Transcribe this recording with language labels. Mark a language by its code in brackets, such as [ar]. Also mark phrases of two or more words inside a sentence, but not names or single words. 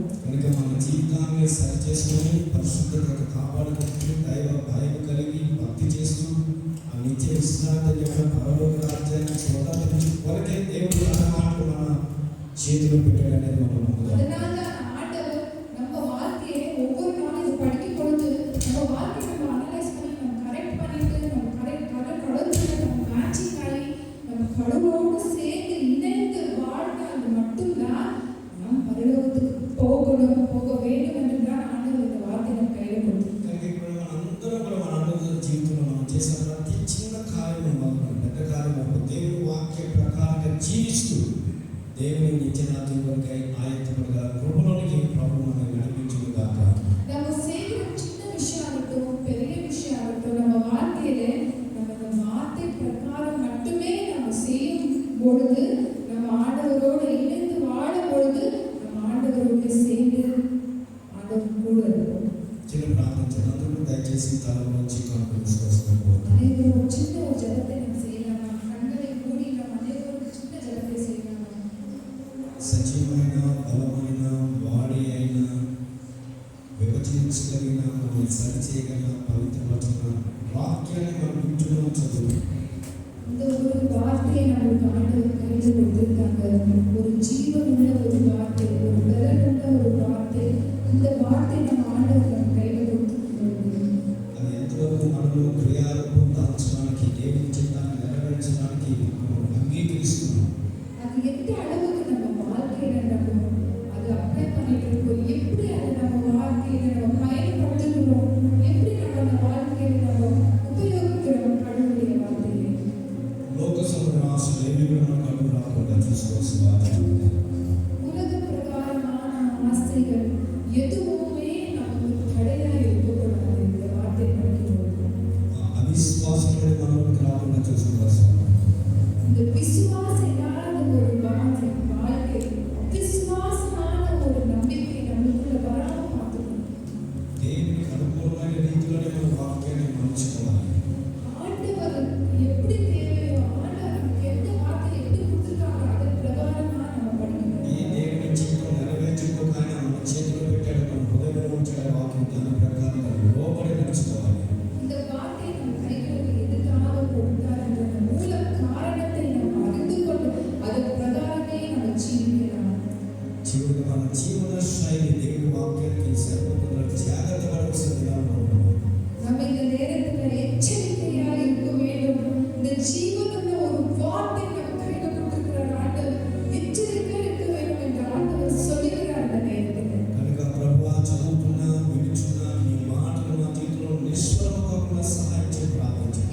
[te] కనుక మన జీవితాన్ని సరి చేసుకొని పరిశుద్ధతను కాపాడుకుంటూ దైవ భయం కలిగి భక్తి చేస్తూ ఆ నిత్య విశ్రాంతి యొక్క పరలోక రాజ్యాన్ని స్వతంత్రించు కొరకే దేవుడు తన మాటలు చేతిలో పెట్టాడనేది మనం నమ్ముదాం. [ta] அதனால ஆண்டவர் நம்ம வார்த்தையை ஒவ்வொரு நாளும் இது படிக்கும் பொழுது நம்ம வார்த்தையை நம்ம அனலைஸ் பண்ணி நம்ம கரெக்ட் பண்ணிட்டு நம்ம கடவுளோட நம்ம மேட்சிங் ஆகி நம்ம கடவுளோடு சேர்ந்து இணைந்து வாழ்ந்தால் மட்டும்தான் நாம் பரலோகத்துக்கு போக வேண்டும் என்று தான் ஆண்டவர் இந்த வார்த்தையை நம்ம கையில் கொடுத்து [te] కనుక ఇప్పుడు మనందరం కూడా మన అనుభవ జీవితంలో మనం చేసిన ప్రతి చిన్న కార్యం మొదలు పెద్ద కార్యం వరకు దేవుని వాక్య ప్రకారంగా జీవిస్తూ దేవుని నిత్యనాథం కొరకై ఆయత్తపడగా కృపలోనికి ప్రభు మనల్ని నడిపించును గాక. [ta] நம்ம செய்கிற சின்ன விஷயமாகட்டும் பெரிய விஷயமாகட்டும் நம்ம வாழ்க்கையில நம்ம இந்த வார்த்தை பிரகாரம் மட்டுமே நம்ம செய்யும் பொழுது நம்ம ஆண்டவரோடு இணைந்து வாழும் பொழுது நம்ம ஆண்டவரோடு சேர்ந்து ஆண்டவர் கூட இருப்போம். [te] చిన్న ప్రార్థన చేద్దాం. అందరూ దయచేసి తలలో నుంచి కళ్ళు మూసుకోవాల్సిందిగా [ta] அனைவரும் ஒரு சின்ன ஒரு ஜெபத்தை நம்ம செய்யலாமா? கண்களை மூடி நம்ம அனைவரும் ஒரு சின்ன ஜெபத்தை செய்யலாமா? [te] సజీవమైన బలమైన వాడి అయిన విభజించగలిగిన మనల్ని సరిచేయగలిగిన పవిత్రపరచిన వాక్యాన్ని మనం వింటున్నాం, చదువు. [ta] இந்த ஒரு வார்த்தையை நம்மளுக்கு ஆண்டவர் கையில் கொடுத்திருக்காங்க. ஒரு ஜீவனுள்ள ஒரு வார்த்தை, ஒரு பலனுள்ள ஒரு வார்த்தை. இந்த வார்த்தை நம்ம ஆண்டவர் நம்ம கையில் கொடுத்திருக்காங்க. [te] అది ఎంతవరకు మనలో క్రియారూపం దాల్చడానికి దేవుని చిత్తాన్ని నెరవేర్చడానికి మనం అంగీకరిస్తున్నాం. [ta] அது எந்த அளவுக்கு நம்ம வாழ்க்கையில நம்ம அது அப்ளை பண்ணிட்டு இருக்கோம், எப்படி அதை நம்ம வாழ்க்கையில நம்ம பயன்படுத்துகிறோம், எப்படி நம்ம அந்த வாழ்க்கையில நம்ம உபயோகிக்கிறோம் கடவுளுடைய வார்த்தையை. [te] లోక సముద్ర ఆశలు ఏవి కూడా మనకు అడ్డు రాకుండా చూసుకోవాల్సిన బాధ్యత ఉంది. [ta] உலக பிரகாரமான ஆசைகள் எதுவுமே நமக்கு தடையா இருக்கக்கூடாது. இந்த வார்த்தை படிக்கும்போது [te] అవిశ్వాసం అనేది మనలోకి రాకుండా చూసుకోవాల్సిన [ta] இந்த விசுவாசம் இல்லாத ஒரு வாழ்க்கை, விசுவாசமான ஒரு நம்பிக்கை நமக்குள்ள வராம பார்த்துக்கணும். [te] దేవునికి అనుకూలమైన రీతిలోనే మన వాక్యాన్ని మలుచుకోవాలి. [ta] ஆண்டவர் எப்படி தேவையோ ஆண்டவர் நமக்கு எந்த வார்த்தை எப்படி கொடுத்துருக்காங்க அதன் பிரகாரமா நம்ம படிக்கணும். [te] ఈ దేవుని చిత్తం నెరవేర్చుకోగానే మన చేతిలో పెట్టాడు, మన హృదయంలో ఉంచాడు వాక్యం, దాని ప్రకారంగా లోపలి నడుచుకోవాలి. [ta] இந்த வார்த்தை நம்ம கைகளுக்கு எதுக்காக கொடுத்தார் என்ற மூல காரணத்தை நம்ம அறிந்து கொண்டு அதன் பிரகாரமே நம்ம ஜீவிக்கலாம். [te] చివరిగా మన జీవన శైలి దేవుని వాక్యానికి సరిపోతున్న జాగ్రత్త పడవలసిన దినాలు ఉన్నాం. [ta] நம்ம இந்த நேரத்துல எச்சரிக்கையா இருக்க வேண்டும். இந்த ஜீவனுள்ள ஒரு வார்த்தை நம்ம கையில கொடுத்திருக்கிற ஆண்டவர் எச்சரிக்கையா இருக்க வேண்டும் என்று ஆண்டவர் சொல்லுகிறார் இந்த நேரத்துல. [te] కనుక ప్రభువా, చదువుతున్నా వినుచున్నా నీ మాటలు మా జీవితంలో నిష్ఫలం కాకుండా సహాయం చేసి ప్రార్థించండి.